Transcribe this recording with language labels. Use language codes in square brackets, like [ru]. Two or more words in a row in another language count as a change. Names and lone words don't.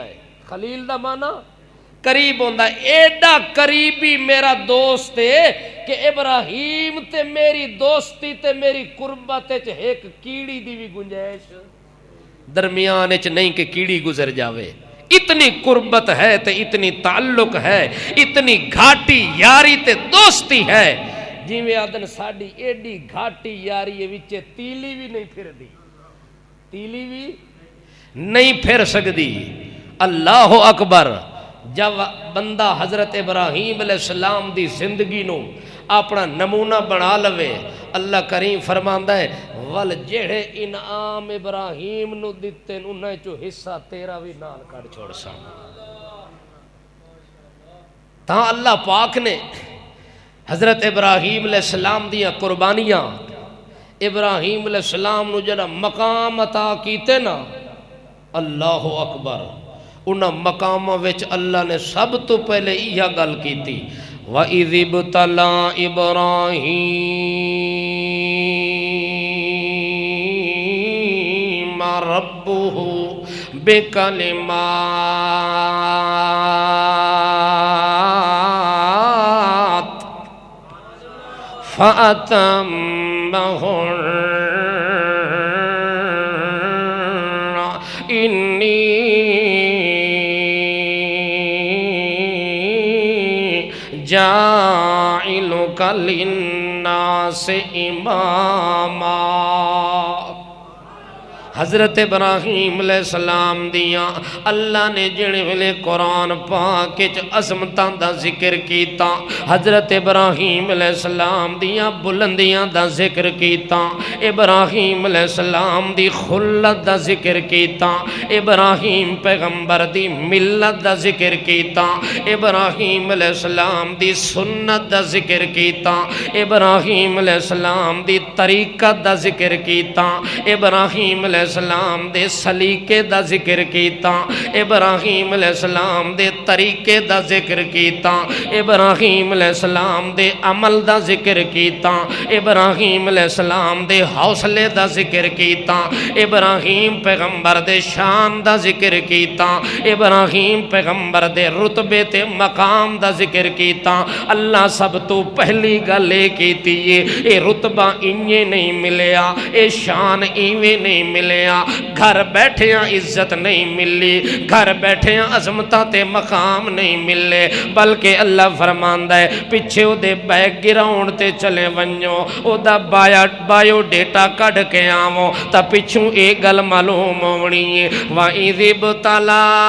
[pa] ہے خلیل دا معنی قریب ہوندا ہے ایڈا قریبی میرا دوست ہے کہ ابراہیم تے میری دوستی تے میری قربت تے ایک کیڑی دی بھی گنجائش درمیان وچ نہیں کہ کیڑی گزر جاوے اتنی قربت ہے تے اتنی تعلق ہے اتنی گھاٹی یاری تے دوستی ہے جی میں آدن ساڑی ایڈی گھاٹی یاری وچے تیلی بھی نہیں پھر دی تیلی بھی نہیں پھر سکدی [ar] اللہ اکبر [pa] جب بندہ حضرت ابراہیم علیہ السلام دی زندگی نو اپنا نمونہ بنا لوے اللہ کریم فرماندا ہے ول جڑے انعام ابراہیم نو دتے انہاں چو حصہ تیرا بھی نال کٹ چھوڑ سا تاں اللہ پاک نے حضرت ابراہیم علیہ السلام دیاں قربانیاں ابراہیم علیہ السلام نو جڑا مقام عطا کیتے نا، [ar] اللہ اکبر، [pa] انہاں مقاماں وچ اللہ نے سب تو پہلے یہ گل کیتی [ar] وَإِذِ ابْتَلَىٰ إِبْرَاهِيمَ رَبُّهُ بِكَلِمَاتٍ فَأَتَمَّهُنَّ إِنِّي جَاعِلُكَ لِلنَّاسِ إِمَامًا۔ [pa] حضرت ابراہیم علیہ السلام دیاں اللہ نے جڑے ویلے قرآن پاک وچ عظمتاں دا ذکر کیتا، حضرت ابراہیم علیہ السلام دیاں بلندیاں دا ذکر کیتا، ابراہیم علیہ السلام دی خلت دا ذکر کیتا، ابراہیم پیغمبر دی ملت دا ذکر کیتا، ابراہیم علیہ السلام دی سنت دا ذکر کیتا، ابراہیم علیہ السلام دی طریقت دا ذکر کیتا، ابراہیم علیہ السلام دے سلیقے دا ذکر کیتا، ابراہیم علیہ السلام دے طریقے دا ذکر کیتا، ابراہیم علیہ السلام دے عمل دا ذکر کیتا، ابراہیم علیہ السلام دے حوصلے دا ذکر کیتا، ابراہیم پیغمبر دے شان دا ذکر کیتا، ابراہیم پیغمبر دے رتبے تے مقام دا ذکر کیتا۔ اللہ سب تو پہلی گل کیتی اے رتبہ انجے نہیں ملیا، اے شان ایویں نہیں ملیا، گھر بیٹھے عزت نہیں ملی، گھر بیٹھے عظمتاں تے مقام نہیں ملے، بلکہ اللہ فرماندا ہے پیچھے او دے بیک گراؤنڈ تے چلے ونجو، او دا بایو ڈیٹا کڈ کے آوو تا پچھوں ایک گل معلوم ہونی ہے [ar] وَإِذِ ابْتَلَىٰ